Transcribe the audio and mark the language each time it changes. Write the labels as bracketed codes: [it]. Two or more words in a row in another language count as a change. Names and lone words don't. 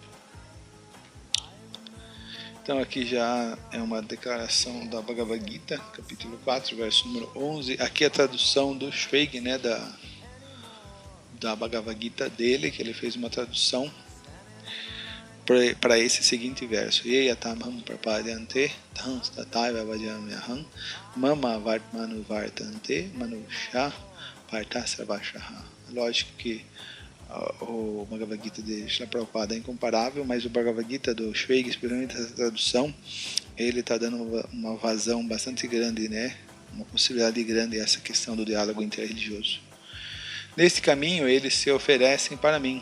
[pt] Então aqui já é uma declaração da Bhagavad Gita, capítulo 4, verso número 11. Aqui é a tradução do Schweig, né, da Bhagavad Gita dele, que ele fez uma tradução para esse seguinte verso: [sa] Yeyatamham prapadyante dhans tataiva vajamyaham mama vartmanu vartante manusha partasravashaha. [pt] Lógico que o Bhagavad Gita de Srila Prabhupada é incomparável, mas o Bhagavad Gita do Schweig, especialmente essa tradução, ele está dando uma vazão bastante grande, né? Uma possibilidade grande a essa questão do diálogo interreligioso. Neste caminho eles se oferecem para mim.